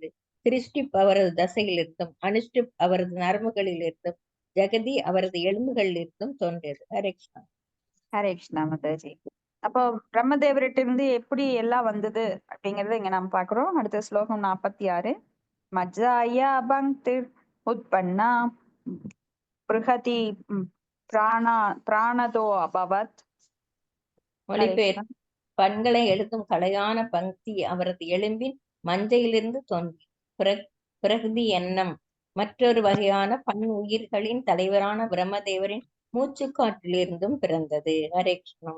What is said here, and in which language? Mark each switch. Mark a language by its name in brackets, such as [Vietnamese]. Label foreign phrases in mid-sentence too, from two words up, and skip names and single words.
[Tamil] திருஷ்டிப் அவரது தசையிலிருந்தும், அனுஷ்டிப் அவரது நரம்புகளிலிருந்தும், ஜெகதி அவரது எலும்புகளிலிருந்தும் தோன்றியது. ஹரே கிருஷ்ணா. ஹரே கிருஷ்ணா மாதாஜி. அப்போ பிரம்மதேவர்கிட்ட இருந்து எப்படி எல்லாம் வந்தது அப்படிங்கறத இங்க நம்ம பாக்குறோம். அடுத்த ஸ்லோகம் [Sanskrit] 46. மஜ்ஜாயா பங்க்திர் उत्पन्ना बृहति प्राणदो अभवत्. [Tamil] மொழிபெயர் பண்களை எழுதும் கலையான பங்கி அவரது எலும்பின் மஞ்சையிலிருந்து தோன்றி பிரகிருதி எண்ணம் மற்றொரு வகையான பண் உயிர்களின் தலைவரான பிரம்மதேவரின் மூச்சுக்காற்றிலிருந்தும் பிறந்தது. ஹரே கிருஷ்ணா.